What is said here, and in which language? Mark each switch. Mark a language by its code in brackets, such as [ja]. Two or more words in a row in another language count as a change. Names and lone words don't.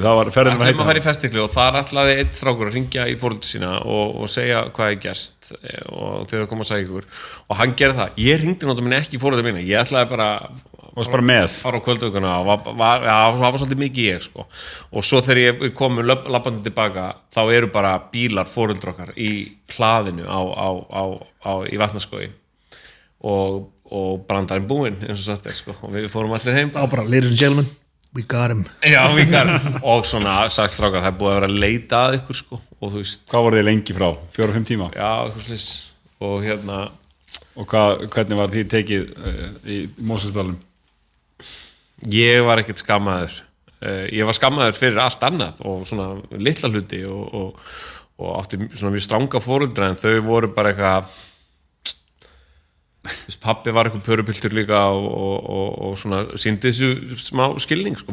[is] ætluðum að fara í Ferstiklu og þar ætlaði einn strákur að ringja í foreldra sína og segja hvað er gerst og þau eru að koma að segja ykkur og hann gerði það, ég ringdi náttúrulega ekki í foreldra mína, ég ætlaði bara fara á kvölduguna og það var svolítið mikið ég sko. Og svo þegar ég kom labbandi tilbaka þá eru bara bílar foreldra okkar í hlaðinu í Vatnaskógi og og brandarinn búinn eins og sagt sko. Og við fórum allir heim þá bara, [en] ladies and gentlemen, we got him. [is] Já, og svona sagt strákar, það er búið að vera að leita að ykkur sko. Og þú veist, Hvað voru þið lengi frá? 4-5 tíma? já, eitthvað slis og Og hvernig var því tekið í Mosesdalum? ég var ekkert skammaður ég var skammaður fyrir allt annað og svona litla hluti og átti svona mjög stranga foreldra en þau voru bara eitthvað pappi var eitthvað pörupiltur líka og svona sýndi þessu smá skilning sko.